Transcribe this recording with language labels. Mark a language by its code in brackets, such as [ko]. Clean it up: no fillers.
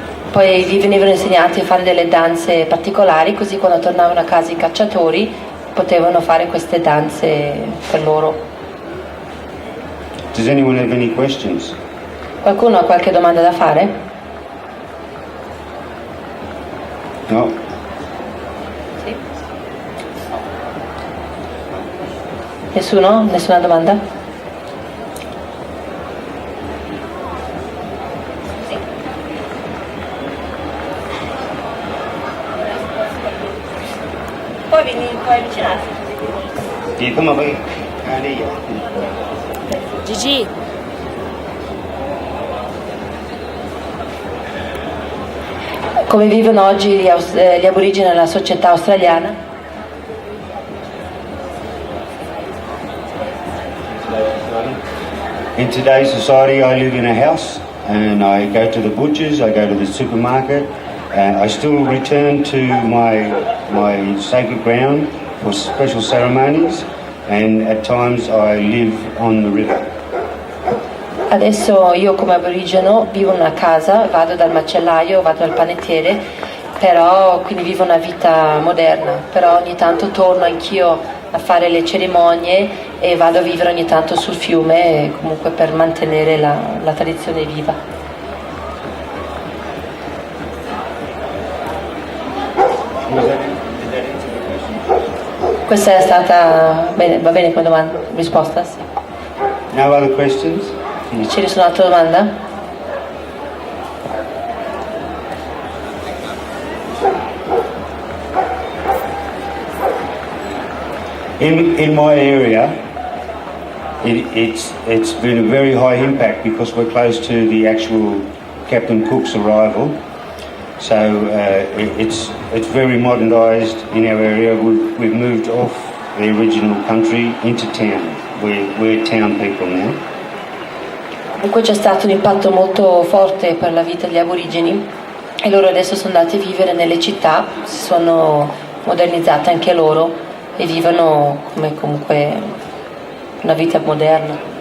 [it] Poi gli venivano insegnati a fare delle danze particolari, così quando tornavano a casa i cacciatori potevano fare queste danze per loro. [en] Does anyone have any questions? [it] Qualcuno ha qualche domanda da fare? No? Sì. Nessuno? Nessuna domanda? puoi avvicinarsi. Sì, come vai? Lì. Gigi. Come vivono oggi gli aborigeni nella società australiana? [en] In today's society, I live in a house and I go to the butchers, I go to the supermarket, I still return to my sacred ground for special ceremonies, and at times I live on the river. [it] Adesso io come aborigeno vivo in una casa, vado dal macellaio, vado dal panettiere, però quindi vivo una vita moderna, però ogni tanto torno anch'io a fare le cerimonie e vado a vivere ogni tanto sul fiume, comunque per mantenere la tradizione viva. Questa è stata bene, va bene come domanda, risposta? Sì. [en] No other questions? [it] C'è nessun'altra domanda? [en] In my area, it's been a very high impact because we're close to the actual Captain Cook's arrival. So it's very modernised in our area. We've moved off the original country into town. We're town people now. [it] Comunque c'è stato un impatto molto forte per la vita degli aborigeni e loro adesso sono andati a vivere nelle città, si sono modernizzate anche loro e vivono come comunque una vita moderna.